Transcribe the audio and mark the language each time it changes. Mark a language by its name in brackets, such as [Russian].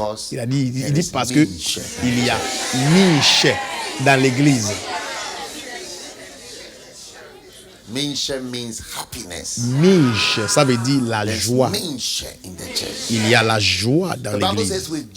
[French] Il dit parce que il y a Minche dans l'église. [English] Minche means happiness. [French] Minche, ça veut dire la joie. Il y a la joie dans l'église.